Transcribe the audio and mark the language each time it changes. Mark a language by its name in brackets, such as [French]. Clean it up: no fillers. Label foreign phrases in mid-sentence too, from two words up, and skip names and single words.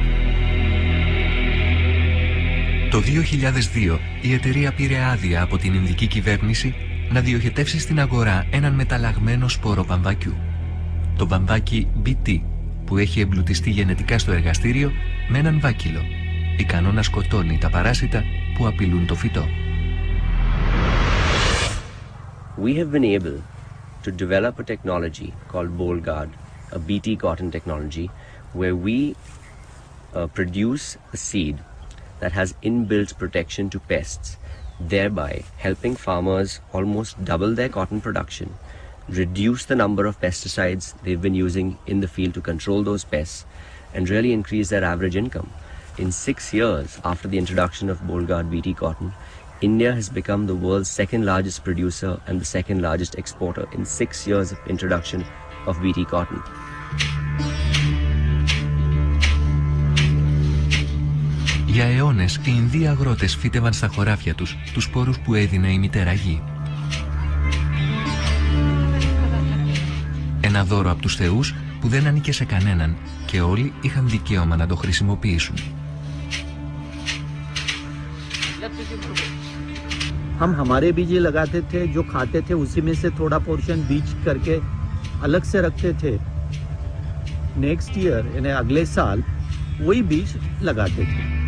[Greek] Το 2002 η εταιρεία πήρε άδεια από την Ινδική κυβέρνηση να διοχετεύσει στην αγορά έναν μεταλλαγμένο σπόρο βαμβακιού. Το βαμβάκι BT, που έχει εμπλουτιστεί γενετικά στο εργαστήριο με έναν βάκυλο, ικανό να σκοτώνει τα παράσιτα που απειλούν το φυτό. [English] We have been able to develop a technology called BoldGuard, a BT cotton technology, where we produce a seed that has inbuilt protection to pests, thereby helping farmers almost double their cotton production, reduce the number of pesticides they've been using in the field to control those pests, and really increase their average income. In 6 years after the introduction of BoldGuard BT cotton, India has become the world's second largest producer and the second largest exporter in 6 years of introduction of BT cotton. [Greek] Για αιώνες, οι Ινδοί αγρότες φύτευαν στα χωράφια τους τους σπόρους που έδινε η μητέρα γη. Ένα δώρο από τους θεούς που δεν ανήκε σε κανέναν και όλοι είχαν δικαίωμα να το χρησιμοποιήσουν. [Hindi] हम हमारे बीज लगाते थे, जो खाते थे उसी में से थोड़ा पोर्शन बीज करके अलग से रखते थे. [English] next year [Hindi] यानी अगले साल वही बीज लगाते थे.